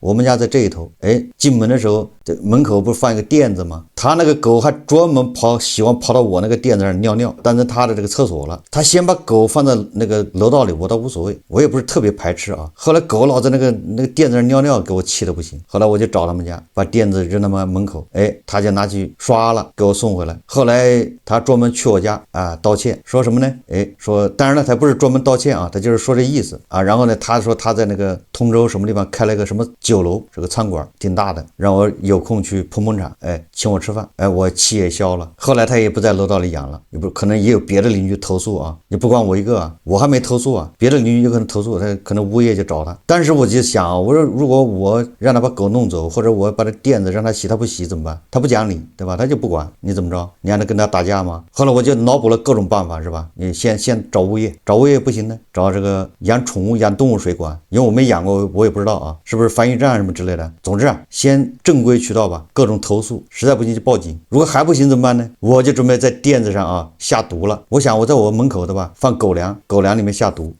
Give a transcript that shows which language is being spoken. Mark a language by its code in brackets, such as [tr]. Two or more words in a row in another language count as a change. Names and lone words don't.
[zh] 我們家在這一頭，哎，進門的時候，這門口不是放一個墊子嗎？他那個狗還專門喜歡跑到我那個墊子上尿尿，但是他的這個廁所了。他先把狗放在那個樓道裡，我倒無所謂，我也不是特別排斥啊。後來狗老在那個墊子上尿尿，給我氣得不行。後來我就找他們家，把墊子扔他們門口。哎，他就拿去刷了，給我送回來。後來他專門去我家啊道歉，說什麼呢？哎，說當然了，他不是專門道歉啊，他就是說這意思啊。然後呢，他說他在那個通州什麼地方開了一個什麼酒樓，是個餐館，挺大的，讓我有空去捧捧場，哎，請我吃飯，哎，我氣也消了。後來他也不在樓道裡養了，也不可能也有別的鄰居投訴啊，也不光我一個啊，我還沒投訴啊，別的鄰居有可能投訴，他可能物業就找他。但是我就想，我說如果我讓他把狗弄走，或者我把這墊子讓他洗，他不洗怎麼辦？他不講理，對吧？他就不管，你怎麼着？你讓他跟他打架嗎？後來我就腦補了各種辦法，是吧？你先找物業，找物業不行呢，找這個養寵物、養動物誰管？因為我沒養過，我也不知道啊，是不是繁育站什麼之類的？總之啊，先正規渠道吧，各種投訴，實在不行就報警。如果還不行怎麼辦呢？我就準備在墊子上啊下毒了。我想我在我門口對吧，放狗糧，狗糧裡面下毒。